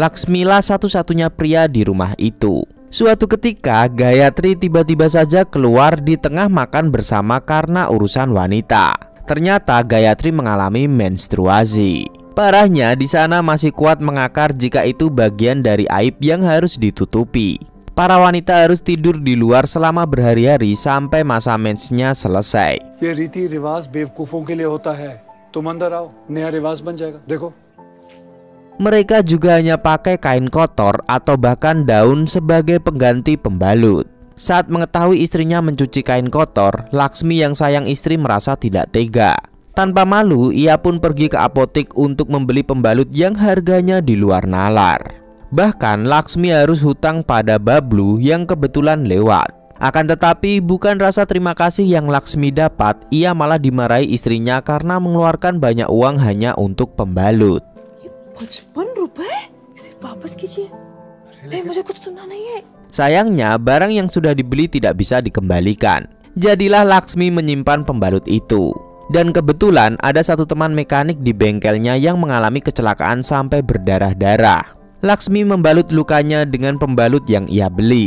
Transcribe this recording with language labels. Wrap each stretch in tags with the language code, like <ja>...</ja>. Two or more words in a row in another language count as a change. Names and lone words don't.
<id>Laksmilah satu-satunya pria di rumah itu. Suatu ketika Gayatri tiba-tiba saja keluar di tengah makan bersama karena urusan wanita. Ternyata Gayatri mengalami menstruasi. Parahnya di sana masih kuat mengakar jika itu bagian dari aib yang harus ditutupi. Para wanita harus tidur di luar selama berhari-hari sampai masa mensnya selesai.</id> <hi>ये रीति रिवाज बेवकूफों के लिए होता है. तुम अंदर आओ, नया रिवाज बन जाएगा. देखो.</hi> <id>Mereka juga hanya pakai kain kotor atau bahkan daun sebagai pengganti pembalut. Saat mengetahui istrinya mencuci kain kotor, Laksmi yang sayang istri merasa tidak tega. Tanpa malu, ia pun pergi ke apotik untuk membeli pembalut yang harganya di luar nalar. Bahkan Laksmi harus hutang pada Bablu yang kebetulan lewat. Akan tetapi bukan rasa terima kasih yang Laksmi dapat, ia malah dimarahi istrinya karena mengeluarkan banyak uang hanya untuk pembalut. 55 rupiah?</id> <hi>Iसे वापस कीजिए. मुझे कुछ सुनना नहीं है.</hi> <id>Sayangnya barang yang sudah dibeli tidak bisa dikembalikan. Jadilah Laksmi menyimpan pembalut itu. Dan kebetulan ada satu teman mekanik di bengkelnya yang mengalami kecelakaan sampai berdarah-darah. Laksmi membalut lukanya dengan pembalut yang ia beli.</id>